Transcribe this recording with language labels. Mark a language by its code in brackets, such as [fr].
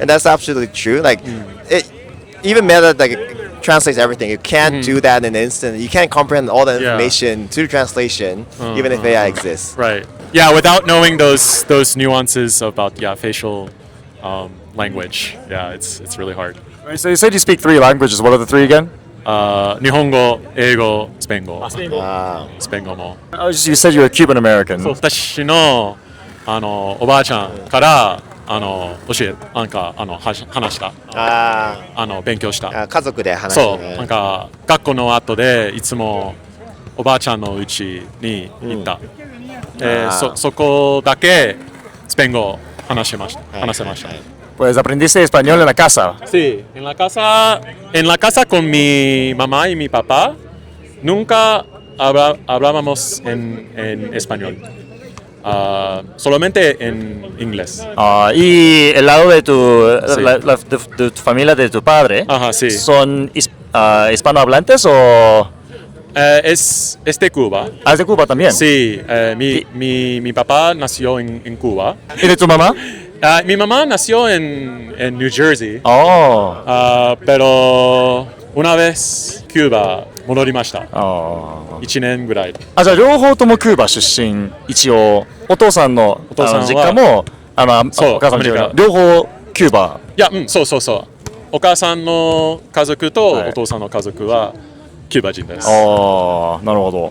[en] And that's absolutely true. Like it even Meta like translates everything. You can't do that in an instant. You can't comprehend all the Yeah. information through translation, even if AI exists. Right. Yeah, without knowing those nuances about facial language. Yeah, it's really hard. Right, so you said you speak 3 languages. What are the 3 again? [ja] 日本語、英語、スペイン語。 [en] Wow. [ja] スペイン語も。 [en] You said you're a Cuban American. [ja] 私のおばあちゃんから教え話した勉強した家族で話すそうね。なんか学校の後でいつもおばあちゃんの家に行った、そこだけスペイン語話せました。 [es] Pues aprendiste español en la casa. Sí, en la casa con mi mamá y mi papá nunca hablábamos en español. Solamente en inglés. Y el lado de Sí. de tu familia, de tu padre, Ajá, sí. ¿son hispanohablantes o...? Es de Cuba. ¿Es de Cuba también? Sí, mi papá nació en Cuba. ¿Y de tu mamá? Mi mamá nació en New Jersey. [en] Oh. [es] Pero una vez Cuba 戻りました。 [en] Oh. [ja] 1年ぐらい。じゃあ両方ともキューバ出身、一応お父さんのお父さんは実家もそうお母さんの実家アメリカ両方キューバ。いや、そう。お母さんの家族とはいお父さんの家族はキューバ人です。ああ、なるほど。